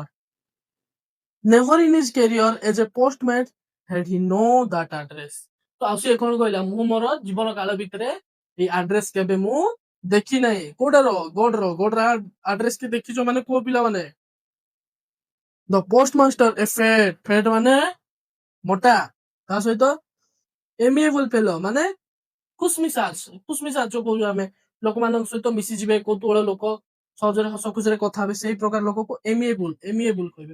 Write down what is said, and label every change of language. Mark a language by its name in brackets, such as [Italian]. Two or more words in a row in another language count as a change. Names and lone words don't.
[English] never in his career as a postman had he know that address। [Odia] ତ ଆଉ ସିଏ କଣ କହିଲା, ମୁଁ ମୋର ଜୀବନ କାଳ ଭିତରେ ଏଇ ଆଡ୍ରେସ କେବେ ମୁଁ ଦେଖି ନାହିଁ। କୋଉଟାର, ଗୋଡର ଆଡ୍ରେସ କି ଦେଖିଛ ମାନେ କୋଉ ପିଲାମାନେ, [English] the post master a fat [Odia] ମାନେ ମୋଟା, ତା ସହିତ [English] amiable fellow [Odia] ମାନେ ଖୁସମିସାଜ ଯୋଉ କହୁଛୁ ଆମେ, ଲୋକମାନଙ୍କ ସହିତ ମିଶିଯିବେ, କୌତୁହଳ ଲୋକ, ସହଜରେ ହସ ଖୁସିରେ କଥା ହେବେ, ସେଇ ପ୍ରକାର ଲୋକକୁ ଏମିଏବୁଲ କହିବେ।